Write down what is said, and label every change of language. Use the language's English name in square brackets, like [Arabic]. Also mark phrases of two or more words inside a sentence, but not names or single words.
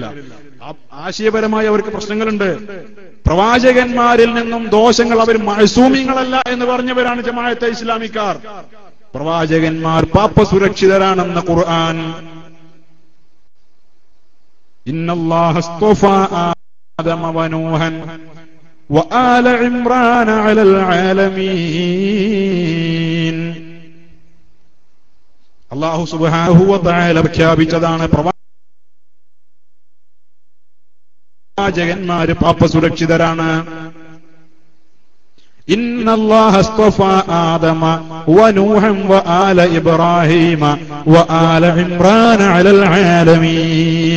[Malayalam] ആശയപരമായി അവർക്ക് പ്രശ്നങ്ങളുണ്ട്. പ്രവാചകന്മാരിൽ നിന്നും ദോഷങ്ങൾ അവർ മഅ്സൂമിങ്ങളല്ല എന്ന് പറഞ്ഞവരാണ് ജമാഅത്തെ ഇസ്ലാമിക്കാർ. പ്രവാചകന്മാർ പാപസുരക്ഷിതരാണെന്ന് ഖുർആൻ. [Arabic] إن الله اصطفى آدم ونوحا وآل عمران على العالمين. الله سبحانه وتعالى [Malayalam] പ്രഖ്യാപിച്ചതാണ് പ്രവാചകന്മാര് പാപ സുരക്ഷിതരാണ്. [Arabic] إن الله اصطفى آدم ونوحا وآل إبراهيم وآل عمران على العالمين.